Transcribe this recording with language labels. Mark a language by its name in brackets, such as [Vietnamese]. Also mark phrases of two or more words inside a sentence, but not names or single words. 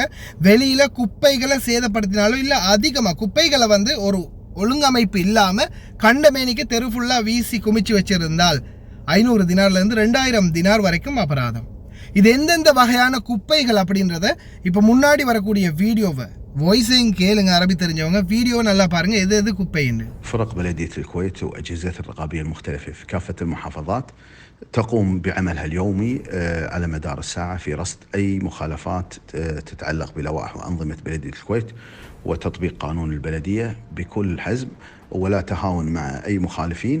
[Tamil] வெளியில குப்பைகளை சேதப்படுத்தினாலும் இல்ல அதிகமா குப்பைகளை ஒரு ஒழுங்கமைப்பு இல்லாம கண்டமேனிக்கு தெரு ஃபுல்லா வீசி குமிச்சு வச்சிருந்தால் 500 தினார்ல இருந்து 2000 தினார் வரைக்கும் அபராதம். இது எந்தெந்த வகையான குப்பைகள் அப்படின்றத இப்ப முன்னாடி வரக்கூடிய வீடியோவை வாய்ஸையும் கேளுங்க. அரபி தெரிஞ்சவங்க வீடியோ நல்லா பாருங்க எது குப்பைன்னு. [Arabic] فرق بلدية الكويت وأجهزتها الرقابية المختلفة في كافة المحافظات تقوم بعملها اليومي على مدار الساعة في رصد أي مخالفات تتعلق بلوائح وأنظمة بلدية الكويت وتطبيق قانون البلدية بكل حزم ولا تهاون مع أي مخالفين.